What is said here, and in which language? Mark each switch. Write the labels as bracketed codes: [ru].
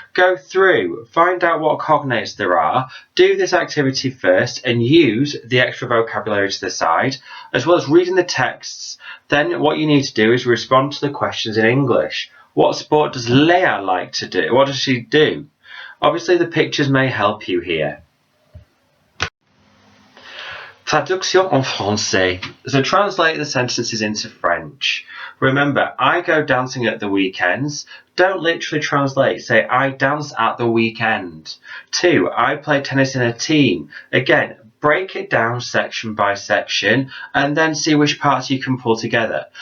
[en] Go through, find out what cognates there are. Do this activity first and use the extra vocabulary to the side, as well as reading the texts. Then what you need to do is respond to the questions in English. What sport does Léa like to do? What does she do? Obviously, the pictures may help you here. [fr] Traduction en français. [en] So translate the sentences into French. Remember, I go dancing at the weekends. Don't literally translate. Say, I dance at the weekend. 2, I play tennis in a team. Again, break it down section by section and then see which parts you can pull together.